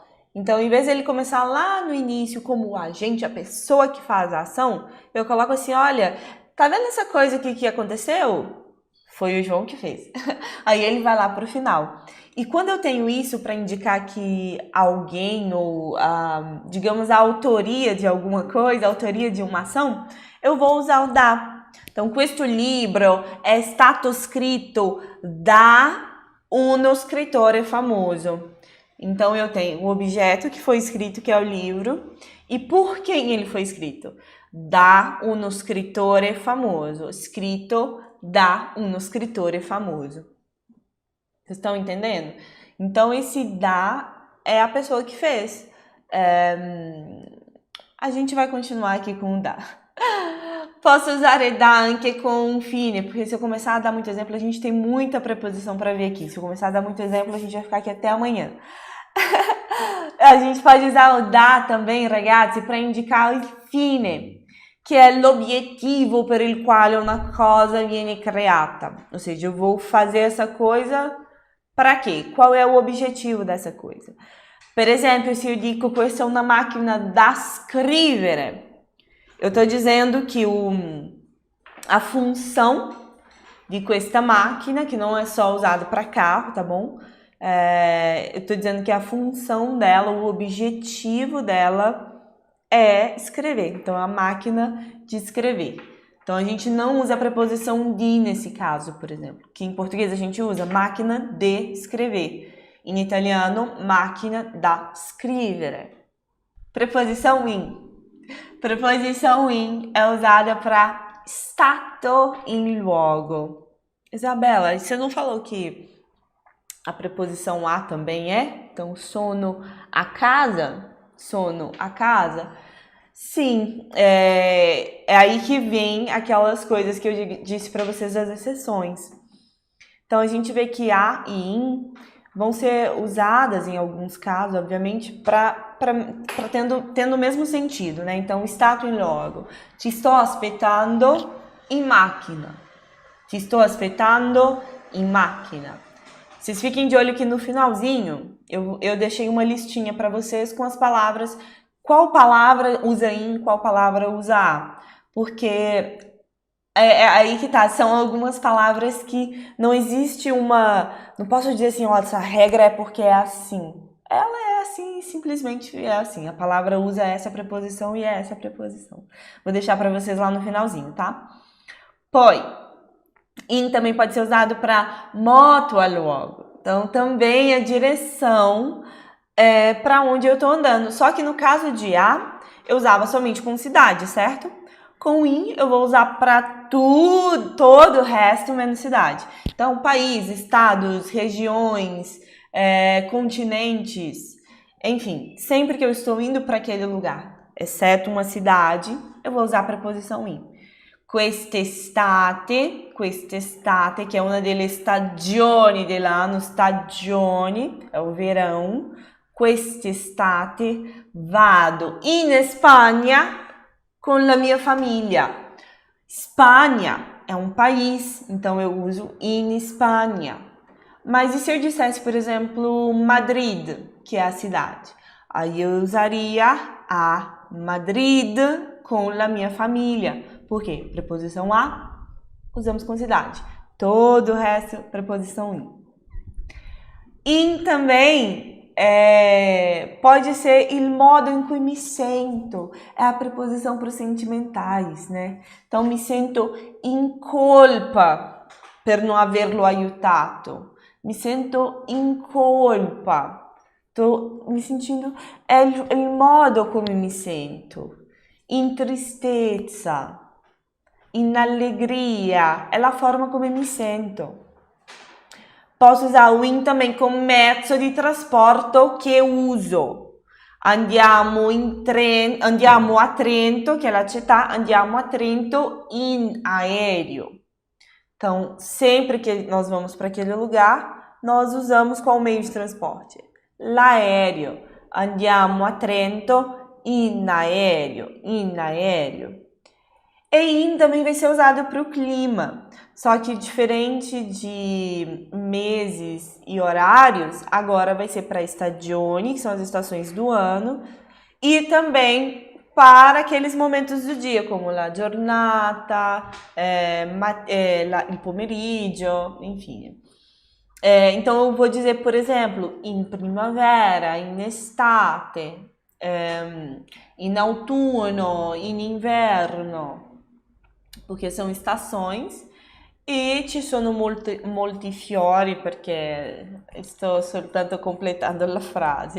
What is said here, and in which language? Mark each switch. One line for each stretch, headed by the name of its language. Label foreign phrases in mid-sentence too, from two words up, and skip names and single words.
Portuguese: Então, em vez de ele começar lá no início como o agente, a pessoa que faz a ação, eu coloco assim, olha, tá vendo essa coisa aqui que aconteceu? Foi o João que fez. Aí ele vai lá para o final. E quando eu tenho isso para indicar que alguém ou, digamos, a autoria de alguma coisa, a autoria de uma ação, eu vou usar o da. Então,
Italian: questo libro è stato scritto da uno scrittore famoso.
Portuguese: Então, eu tenho o objeto que foi escrito, que é o livro, e por quem ele foi escrito?
Italian: Da uno scrittore famoso. Scritto da uno scrittore famoso.
Portuguese: Vocês estão entendendo? Então, esse da é a pessoa que fez. A gente vai continuar aqui com o da. Posso usar da anche com fine, porque se eu começar a dar muito exemplo, a gente tem muita preposição para ver aqui. Se eu começar a dar muito exemplo, a gente vai ficar aqui até amanhã. A gente pode usar o da também, ragazzi, para indicar
Italian: il fine,
Portuguese: que é
Italian: l'obiettivo per il quale una cosa viene creata.
Portuguese: Ou seja, eu vou fazer essa coisa para quê? Qual é o objetivo dessa coisa?
Italian: Per esempio,
Portuguese: se eu digo
Italian: questa è una macchina da scrivere,
Portuguese: eu estou dizendo que a função de questa máquina, que não é só usado para carro, tá bom? Eu estou dizendo que a função dela, o objetivo dela é escrever. Então, é a máquina de escrever. Então, a gente não usa a preposição de nesse caso, por exemplo, que em português a gente usa máquina de escrever.
Italian: In italiano, macchina da scrivere.
Portuguese: Preposição in. Preposição in é usada para
Italian: stato in luogo.
Portuguese: Isabela, você não falou que a preposição a também é? Então,
Italian: sono a casa? Sono a casa?
Portuguese: Sim, é aí que vem aquelas coisas que eu disse para vocês das exceções. Então, a gente vê que a e in vão ser usadas em alguns casos, obviamente, tendo o mesmo sentido, né? Então,
Italian: stato in logo. Ti sto aspettando in macchina. Ti sto aspettando in macchina.
Portuguese: Vocês fiquem de olho que no finalzinho eu deixei uma listinha para vocês com as palavras, qual palavra usa in, qual palavra usa a. Porque é aí que tá, são algumas palavras que não existe não posso dizer assim, ó, essa regra é porque é assim. Ela é assim, simplesmente é assim. A palavra usa essa preposição e é essa preposição. Vou deixar para vocês lá no finalzinho, tá? Poi, in também pode ser usado para
Italian: moto al luogo.
Portuguese: Então, também a direção para onde eu estou andando. Só que no caso de a, eu usava somente com cidade, certo? Com in, eu vou usar para todo o resto menos cidade. Então, país, estados, regiões, continentes, enfim, sempre que eu estou indo para aquele lugar, exceto uma cidade, eu vou usar a preposição in.
Italian: Quest'estate,
Portuguese: que é uma
Italian: delle stagioni dell'anno, stagioni,
Portuguese: é o verão.
Italian: Quest'estate vado in Spagna con la mia famiglia.
Portuguese: Espanha é um país, então eu uso in Espanha. Mas e se eu dissesse, por exemplo, Madrid, que é a cidade? Aí eu usaria a Madrid com
Italian: la mia famiglia.
Portuguese: Por quê? Preposição a, usamos com cidade. Todo o resto, preposição in.
Italian: In
Portuguese: também pode ser
Italian: il modo in cui mi sento.
Portuguese: É a preposição para os sentimentais, né? Então,
Italian: mi sento in colpa per non averlo aiutato. Mi sento in colpa.
Portuguese: Estou me sentindo...
Italian: É il modo come mi sento. In tristezza. In allegria.
Portuguese: É a forma
Italian: come mi sento.
Portuguese: Posso usar o in também como
Italian: mezzo di trasporto che uso. Andiamo a Trento,
Portuguese: que é a
Italian: città, andiamo a Trento in aereo.
Portuguese: Então, sempre que nós vamos para aquele lugar, nós usamos qual meio de transporte?
Italian: L'aereo. Andiamo a Trento in aereo. In aereo.
Portuguese: E in também vai ser usado para o clima, só que diferente de meses e horários, agora vai ser para stagioni, que são as estações do ano, e também para aqueles momentos do dia, como
Italian: la giornata, il pomeriggio,
Portuguese: enfim. Então eu vou dizer, por exemplo,
Italian: in primavera, in estate, in autunno, in inverno,
Portuguese: porque são estações,
Italian: e ci sono molti fiori, perché sto soltanto completando la frase.